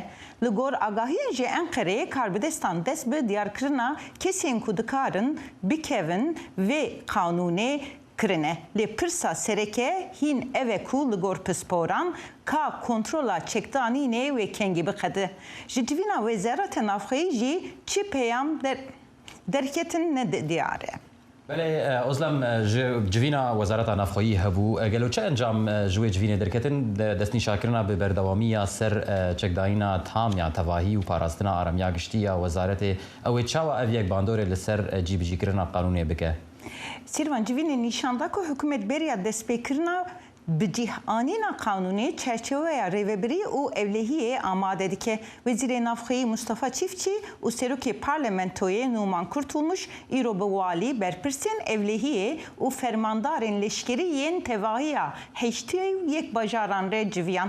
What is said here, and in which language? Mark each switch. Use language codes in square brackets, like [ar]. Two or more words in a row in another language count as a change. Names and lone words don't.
[ku] Li gor agahiyên ji Enqereyê karbidestan dest bi diyarkirina kesên ku dikarin bikevin vê qanûnê kirine. Lê pirsa sereke hîn ev ku li gor pisporan ka kontrola çekdanînê wê kengî biqede. Ji civîna Wezareta Navxweyî jî çi peyam derketin ne diyare. بله ئۆزلەم جوینە وەزارەتە نافخۆیی هەبوو گەلو چه ئەنجام ژوێ جوینێ دەرکەتن دەستنی شاکردنا بە بەردەوامیە سەر چەکداینە تامیان تەواهی و پاراستنا ئارەمیا گشتیە وەزارەتێ ئەوەی چاوە ئەڤیەک باندۆرێ لەسەر جیبجیکردنا قانونێ بکە. سیروان جوینێ نیشاندا ku hükümet beriya destpêkirina bi cîhanîna qanûnê çerçeveya rêvebirî û evlehiyê amade dike. Wezîrê Navxweyî Mustafa Çiftçî û Serokê Parlamentoyê Numan Kurtulmuş îro bi walî berpirsên evlehiyê û fermandarên leşkerî yên tevahiya heştê yek bajaran re civiyan.